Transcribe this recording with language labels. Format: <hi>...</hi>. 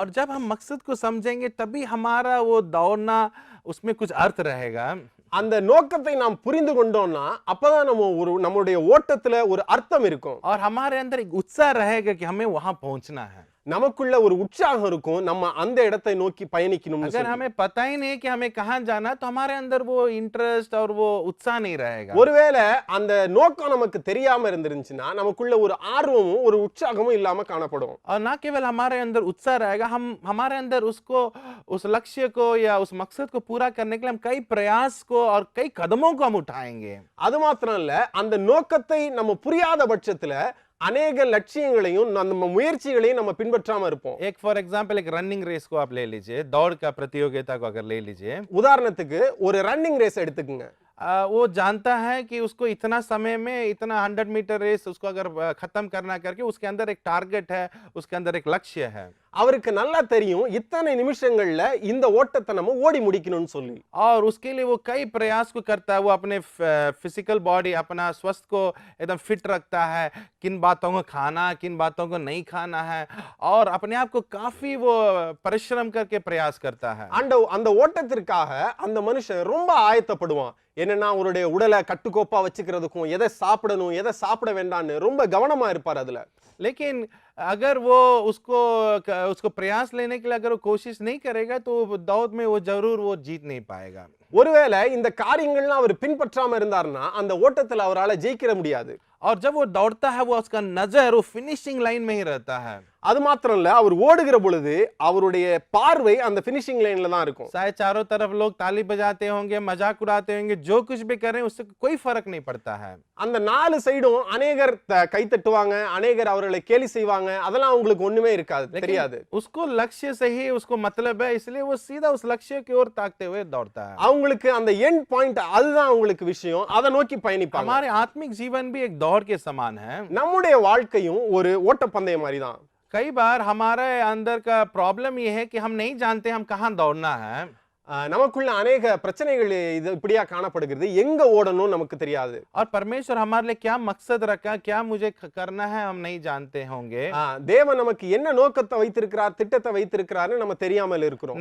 <hi>और जब हम मकसद को समझेंगे तभी हमारा वो दौड़ना उसमें कुछ अर्थ रहेगा।</hi> <ta>அந்த நோக்கத்தை நாம் புரிந்து கொண்டோம்னா அப்பதான் நம்முடைய ஓட்டத்துல ஒரு அர்த்தம் இருக்கும்.</ta> <hi>और हमारे अंदर एक उत्साह रहेगा कि हमें वहां पहुंचना है।</hi> <ta>நமக்குள்ள ஒரு உற்சாகம் இருக்கும், நம்ம அந்த இடத்தை நோக்கி பயணிக்கணும்னு</ta> <hi>अगर</hi> <ta>சொல்லி.</ta> <hi>हमें पता ही नहीं कि हमें कहां जाना तो हमारे अंदर वो इंटरेस्ट और वो उत्साह नहीं रहेगा।</hi> <ta>ஒருவேளை அந்த நோக்கம் நமக்கு தெரியாம இருந்துருந்துச்சுன்னா நமக்குள்ள ஒரு ஆர்வமும் ஒரு உற்சாகமும் இல்லாம காணப்படும்.</ta> <hi>और ना केवल हमारे अंदर उत्साह रहेगा, हम हमारे अंदर उसको, उस लक्ष्य को या उस मकसद को पूरा करने के लिए हम कई प्रयास को और कई कदमों को हम उठाएंगे।</hi> <ta>அது மாத்திரம் இல்ல, அந்த நோக்கத்தை நம்ம புரியாத பட்சத்துல अनेक लक्ष्यங்களையும் நம்ம முயற்சிகளையும் நம்ம பின்பற்றாம இருப்போம்.</ta> <hi>एक</hi> <en>for example</en> <hi>एक रनिंग रेस को आप ले लीजिए, दौड़ का प्रतियोगिता को अगर ले लीजिए।</hi> <ta>உதாரணத்துக்கு ஒரு ரன்னிங் ரேஸ் எடுத்துக்கங்க.</ta> <hi>वो जानता है कि उसको इतना समय में इतना 100 मीटर रेस उसको अगर खत्म करना करके उसके अंदर एक टारगेट है, उसके अंदर एक लक्ष्य है।</hi> <ta>அவருக்கு நல்லா தெரியும் இத்தனை நிமிஷங்கள்ல இந்த ஓட்டத்தை நம்ம ஓடி முடிக்கணும்னு சொல்லி.</ta> <hi>और उसके लिए वो कई प्रयास को करता है। वो अपने</hi> <en>physical body,</en> <hi>अपना स्वास्थ्य को एकदम फिट रखता है, किन बातों को खाना, किन बातों को नहीं खाना है, और अपने आप को काफी वो परिश्रम करके प्रयास करता है।</hi> <ta>அந்த ஓட்டத்திற்காக அந்த மனுஷன் ரொம்ப ஆயத்தப்படுவான். என்னன்னா அவருடைய உடலை கட்டுக்கோப்பா வச்சுக்கிறதுக்கும் எதை சாப்பிடணும் எதை சாப்பிட வேண்டாம்னு ரொம்ப கவனமா இருப்பார் அதுல.</ta> <hi>लेकिन अगर वो उसको प्रयास लेने के लिए अगर वो कोशिश नहीं करेगा तो दौड़ में वो जरूर वो जीत नहीं पाएगा।</hi> <ta>ஒருவேளை இந்த காரியங்கள்லாம் அவர் பின்பற்றாம இருந்தாருன்னா அந்த ஓட்டத்துல அவரால ஜெயிக்க முடியாது.</ta> <hi>और जब वो दौड़ता है वो उसका नजर वो फिनिशिंग लाइन में ही रहता है।</hi> <ta>அது மாத்திரம் இல்ல, அவர் ஓடுகிற பொழுது அவருடைய பார்வை அந்த फिनिशिंग லைன்ல தான் இருக்கும்.</ta> <hi>शायद चारों तरफ लोग ताली बजाते होंगे, मजाक उड़ाते होंगे, जो कुछ भी करें उससे कोई फर्क नहीं पड़ता है।</hi> <ta>அந்த நாலு சைடும் अनेகர் கை தட்டுவாங்க, अनेகர் அவர்களை கேலி செய்வாங்க, அதெல்லாம் உங்களுக்கு ஒண்ணுமே இருக்காது, தெரியாது.</ta> <hi>उसको लक्ष्य से ही उसको मतलब है, इसलिए वो सीधा उस लक्ष्य की ओर ताकते हुए दौड़ता है।</hi> <ta>அவங்களுக்கு அந்த</ta> <en>end point</en> <ta>அதுதான் அவங்களுக்கு விஷயம், அதை நோக்கி பயணிப்பாங்க.</ta> <hi>हमारे आत्मिक जीवन भी एक दौड़ के समान है।</hi> <ta>நம்முடைய வாழ்க்கையும் ஒரு ஓட்டப்பந்தயம் மாதிரி தான்.</ta> <hi>कई बार हमारे अंदर का प्रॉब्लम ये है कि हम नहीं जानते हम कहाँ दौड़ना है।</hi> <ta>நமக்குள்ள अनेक பிரச்சனைகள் இது இப்படியா காணப்படுகிறது, எங்க ஓடணும் நமக்கு தெரியாது.</ta> <hi>और परमेश्वर हमारे लिए क्या मकसद रखा, क्या मुझे करना है, हम नहीं जानते होंगे।</hi> <ta>தேவன் நமக்கு என்ன நோக்கத்தை வைத்திருக்கிறார், திட்டத்தை வைத்திருக்கிறார்னு நம்ம தெரியாமல் இருக்கிறோம்.</ta>